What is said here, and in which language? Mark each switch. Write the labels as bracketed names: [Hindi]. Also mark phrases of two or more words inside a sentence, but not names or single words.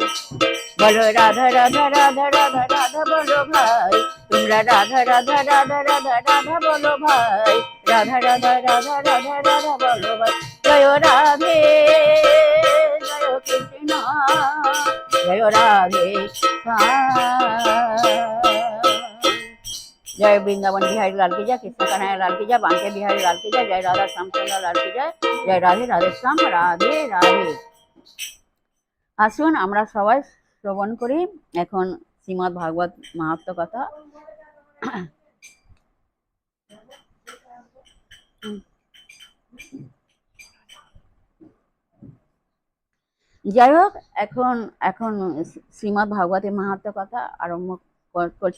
[Bangla] বলো রাধা রাধা রাধা রাধা রাধা বলো ভাই, তোমরা রাধা রাধা রাধা রাধা রাধা বলো ভাই, রাধা রাধা রাধা রাধা রাধা বলো ভাই। জয় রাধে জয় কৃষ্ণ জয় রাধে [Hindi] जय वृंदावन बिहारी लाल की जय, कृष्ण कन्हैया लाल की जय, बांके बिहारी लाल की जय, जय राधा श्यामचंद्र लाल की जय, जय राधे राधे श्याम राधे राधे। [Bangla] আসুন আমরা সবাই শ্রবণ করি এখন শ্রীমদ্ ভাগবত মাহাত্ম্য কথা। যাই হোক, এখন এখন শ্রীমদ্ ভাগবতের মাহাত্ম্য কথা আরম্ভ করছি।